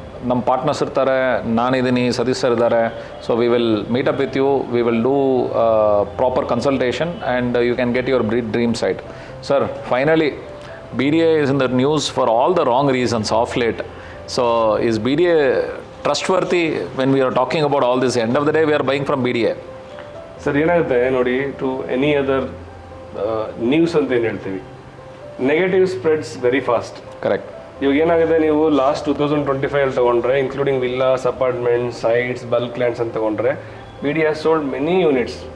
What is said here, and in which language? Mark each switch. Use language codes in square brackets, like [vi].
[kn] ನಮ್ಮ ಪಾರ್ಟ್ನರ್ಸ್ ಇರ್ತಾರೆ, ನಾನಿದ್ದೀನಿ, ಸತೀಶ್ ಸರ್ ಇದ್ದಾರೆ. [en] So we will meet up with you, we will do proper consultation and you can get your dream site. Sir, finally BDA is in the news for all the wrong reasons of late. So is BDA trustworthy when we are talking about all this? End of the day we are buying from BDA. [kn] Sir ಏನಾಗುತ್ತೆ ನೋಡಿ, [en] to any other news [kn] ಅಂತ ಏನು ಹೇಳ್ತೀವಿ, [en] Negative spreads very fast. Correct. [kn] ಇವಾಗ ಏನಾಗಿದೆ, ನೀವು last 2025 ಅಲ್ಲಿ ತೊಗೊಂಡ್ರೆ, including villas, apartments, sites, bulk lands ಅಂತ ತೊಗೊಂಡ್ರೆ, [en] BDA has sold many units.